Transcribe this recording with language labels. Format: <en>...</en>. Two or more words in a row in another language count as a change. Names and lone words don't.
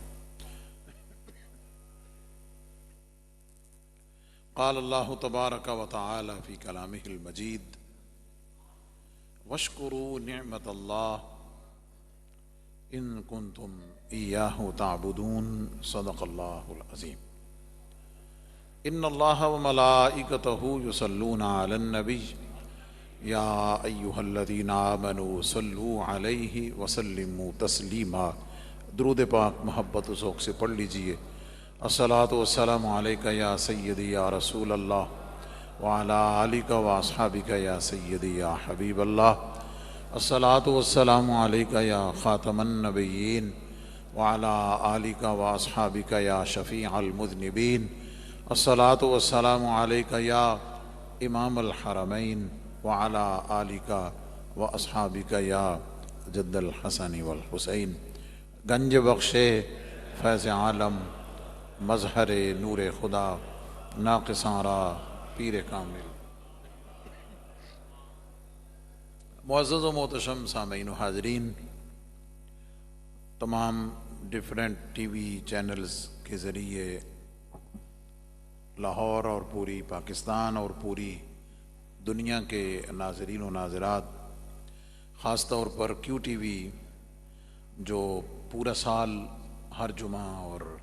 <ar>قال الله تبارك وتعالى في كلامه المجيد: واشكروا نعمة الله إن كنتم إياه تعبدون. صدق الله العظيم. إن الله وملائكته يصلون على النبي يا أيها الذين آمنوا صلوا عليه وسلموا تسلیما.</ar> <ur>درود پاک محبت و ذوق سے پڑھ لیجئے.</ur> <ar>الصلاۃ والسلام علیک یا سیدی یا رسول اللہ وعلی آلک و اصحابک یا سیدی یا حبیب اللہ. الصلاۃ والسلام علیک یا خاتم النبیین وعلی آلک و اصحابک یا شفیع المذنبین. الصلاۃ والسلام علیک یا امام الحرمین وعلی آلک و اصحابک یا جد الحسن والحسین.</ar> <fa>گنج بخش فیض عالم مظہر نور خدا ناقصاں را پیر کامل.</fa> <ur>معزز و محتشم سامعین و حاضرین، تمام</ur> <en>different TV channels</en> <ur>کے ذریعے لاہور اور پوری پاکستان اور پوری دنیا کے ناظرین و ناظرات، خاص طور پر کیو ٹی وی جو پورا سال ہر جمعہ اور</ur>